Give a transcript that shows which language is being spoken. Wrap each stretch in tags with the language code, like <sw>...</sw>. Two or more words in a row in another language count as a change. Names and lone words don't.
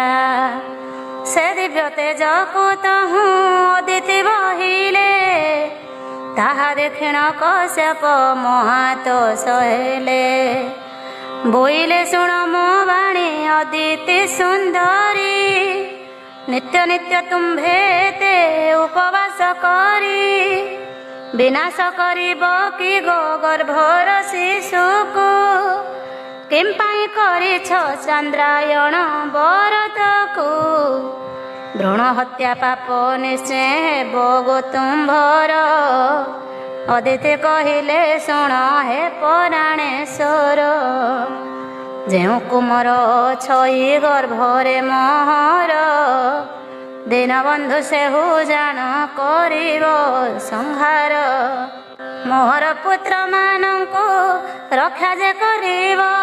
<or>ସେ ଦିବ୍ୟ ତେଜକୁ ତହୁଁ ଅଦିତି ବହିଲେ। ତାହା ଦେଖିଣ କଶ୍ୟପ ମହାତୋଷ ହେଲେ। ବୋଇଲେ ଶୁଣ ମୋ ବାଣୀ ଅଦିତି ସୁନ୍ଦରୀ। ନିତ୍ୟ ନିତ୍ୟ ତୁମ୍ଭେତେ ଉପବାସ କରି ବିନାଶ କରିବ କି ଗୋ ଗର୍ଭର ଶିଶୁକୁ କିମ୍ପାଇଁ କରିଛ ଚାନ୍ଦ୍ରାୟଣ ବ୍ରତକୁ ଭ୍ରୂଣ ହତ୍ୟା ପାପ ନିଶ୍ଚୟ ହେବ ଗୋ ତୁମ୍ଭର ଅଦିତି କହିଲେ ଶୁଣ ହେ ପ୍ରାଣେଶ୍ୱର ଯେଉଁ କୁମର ଛଇ ଗର୍ଭରେ ମହର ଦୀନବନ୍ଧୁ ସେହୁ ଜାଣ କରିବ ସଂହାର ମୋହର ପୁତ୍ର ମାନଙ୍କୁ ରକ୍ଷା ଯେ କରିବ</or>